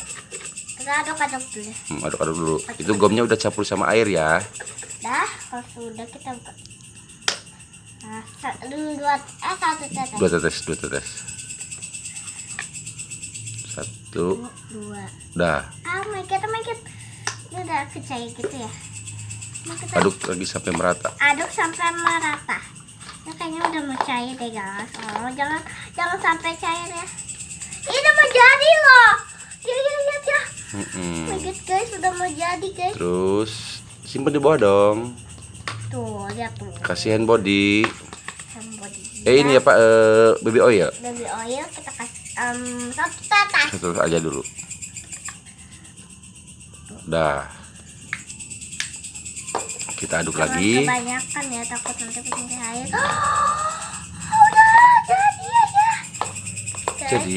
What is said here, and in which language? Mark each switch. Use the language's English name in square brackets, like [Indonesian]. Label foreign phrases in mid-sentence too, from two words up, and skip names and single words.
[Indonesian] Kita aduk-aduk dulu. Aduk-aduk dulu. Itu gomnya udah campur sama air ya. Dah, kalau sudah kita buka. Nah, satu tetes. 2 tetes, 2 tetes. 1. 2. Udah. [English] Oh my god. [Indonesian] Ini udah kecair gitu ya. Nah, kita Aduk lagi sampai merata. aduk sampai merata. Ini kayaknya udah mau cair deh guys. Oh, jangan sampai cair ya. Ini mau jadi loh. Ya. [English] Oh my god [Indonesian] guys, udah mau jadi guys. Terus simpan di bawah dong. Tuh, lihat tuh. Kasih [English] hand body. Hand body. [Indonesian] Ini apa? [English] Baby oil. Baby oil [Indonesian] kita kasih satu tetes. Satu aja dulu. Udah. Kita aduk Jangan lagi. kebanyakan ya, takut nanti bikin air. Udah jadi aja. Jadi